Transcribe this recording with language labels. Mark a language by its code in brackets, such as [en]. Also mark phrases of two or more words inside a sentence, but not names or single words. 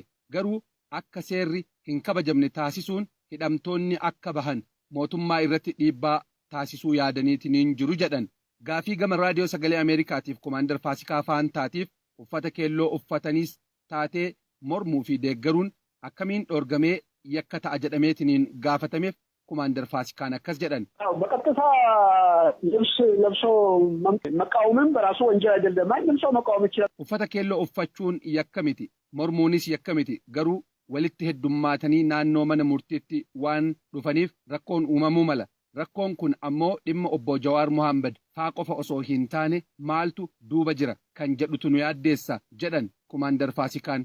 [om] Garuu akka seerri hin kabajamne taasisuun hidhamtoonni akka bahan mootummaa irratti dhiibbaa taasisuu yaadaniitiniin jiru jedhan. Gaafii gama raadiyoo sagalee Ameerikaatiif Kumaandar Faasikaa Faantaatiif uffata keelloo uffataniis taatee mormuu fi deeggaruun akkamiin dhoorgamee yakka ta'a jedhameetiniin gaafatameef Kumaandar Faasikaan akkas jedhan. [am] በቀጥታ ልብስ ለብሶ መቃወምም በራሱ ወንጀል አይደለም። ማንም ሰው መቃወም ይችላል። [om] uffata keelloo uffachuun yakka miti, mormuunis yakka miti. Garuu walitti heddummaatanii naannoo mana murtiitti waan dhufaniif rakkoon uumamuu mala. Rakkoon kun ammoo dhimma obbo Jawaar Mohaammed faa qofa osoo hin taane maaltu duuba jira kan jedhutu nu yaaddeessa jedhan Kumaandar Faasikaan.